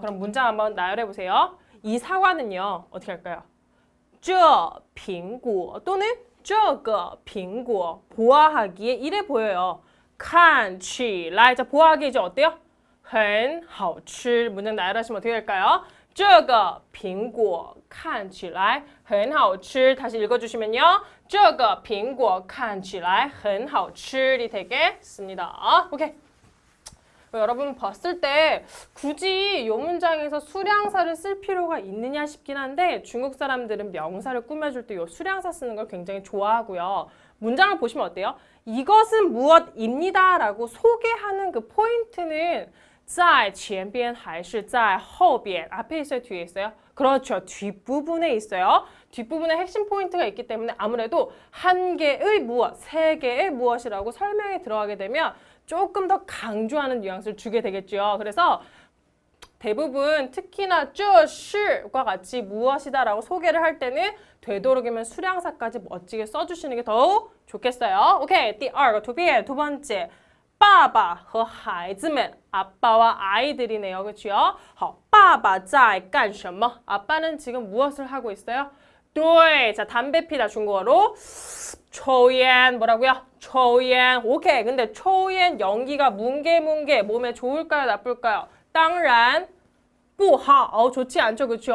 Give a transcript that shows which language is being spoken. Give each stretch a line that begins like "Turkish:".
Korean: 그럼 문장 한번 나열해 보세요. 이 사과는요. 어떻게 할까요?
Chinese: 这苹果
Korean: 또는
Chinese: 这个苹果
Korean: 보아하기에 이래 보여요.
Chinese: 看起来
Korean: 자, 보아하기 이제 어때요?
Chinese: 很好吃
Korean: 문장 나열하시면 어떻게 될까요?
Chinese: 这个苹果看起来很好吃
Korean: 다시 읽어주시면요.
Chinese: 这个苹果看起来很好吃이
Korean: 되겠습니다. 오케이. 여러분 봤을 때 굳이 이 문장에서 수량사를 쓸 필요가 있느냐 싶긴 한데 중국 사람들은 명사를 꾸며줄 때 이 수량사 쓰는 걸 굉장히 좋아하고요. 문장을 보시면 어때요? 이것은 무엇입니다 라고 소개하는 그 포인트는
Chinese: 在前边还是在后边
Korean: 앞에 있어요? 뒤에 있어요? 그렇죠. 뒷부분에 있어요. 뒷부분에 핵심 포인트가 있기 때문에 아무래도 한 개의 무엇, 세 개의 무엇이라고 설명이 들어가게 되면 조금 더 강조하는 뉘앙스를 주게 되겠죠. 그래서 대부분 특히나 这是과 같이 무엇이다라고 소개를 할 때는 되도록이면 수량사까지 멋지게 써주시는 게 더욱 좋겠어요. 오케이,
Chinese: 第二个图片,
Korean: 두 번째.
Chinese: 爸爸和孩子们,
Korean: 아빠와 아이들이네요. 그렇죠?
Chinese: 好,爸爸在干什么?
Korean: 아빠는 지금 무엇을 하고 있어요? 对, 자, 담배 피다 중국어로
Chinese: 抽烟
Korean: 뭐라고요?
Chinese: 抽烟.
Korean: 오케이, 근데
Chinese: 抽烟
Korean: 연기가 뭉게뭉게 몸에 좋을까요? 나쁠까요?
Chinese: 当然不好.
Korean: 좋지 않죠. 그렇죠?